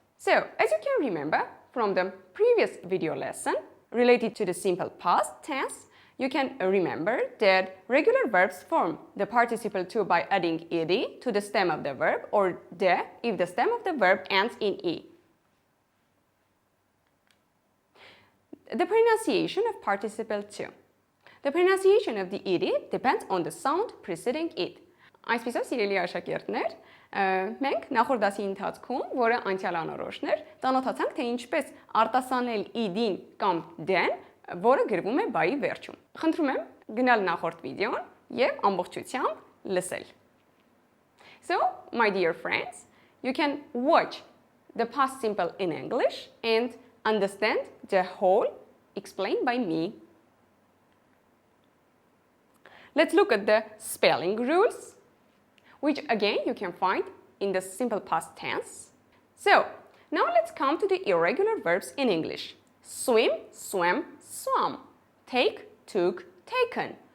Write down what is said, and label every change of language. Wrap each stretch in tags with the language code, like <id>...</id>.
<en>So, as you can remember from the previous video lesson related to the simple past tense, you can remember that regular verbs form the participle to by adding ed to the stem of the verb, or de if the stem of the verb ends in e. The pronunciation of participle to. The pronunciation of the ed depends on the sound preceding it.</en> <hy>Այսպիսով, սիրելի աշակերտներ, մենք նախորդ դասի ընթացքում, որը անցյալ անորոշն էր, ծանոթացանք, թե ինչպես արտասանել ed-ին կամ d-ն, որը գրվում է բայի վերջում։ Խնդրում եմ գնալ նախորդ վիդեոն եւ ամբողջությամբ լսել։</hy> <en>So, my dear friends, you can watch the past simple in English and understand the whole explained by me. Let's look at the spelling rules, which again you can find in the simple past tense. So, now let's come to the irregular verbs in English. Swim, swam, swam. Take, took, taken.</en>